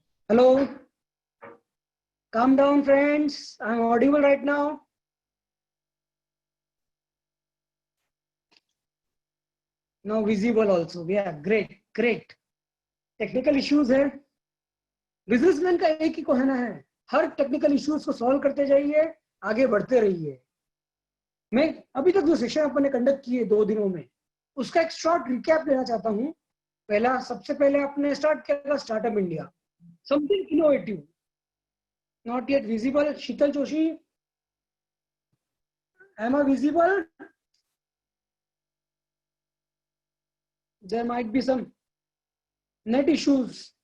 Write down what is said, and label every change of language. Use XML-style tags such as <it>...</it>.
<en>Hello. Calm down, friends. I'm audible right now. Now visible also. Yeah, great. Technical issues है.</en> <hi>Businessman का एक ही कहना है, हर technical issues को सॉल्व करते जाइए, आगे बढ़ते रहिए. मैं अभी तक जो सेशन अपन ने कंडक्ट किए 2 दिनों में, उसका एक शॉर्ट रिकैप लेना चाहता हूं. सबसे पहले आपने स्टार्ट किया था startup India, something innovative.</hi> <en>Not yet visible. Sheetal Joshi, am I visible? There might be some net issues.</en>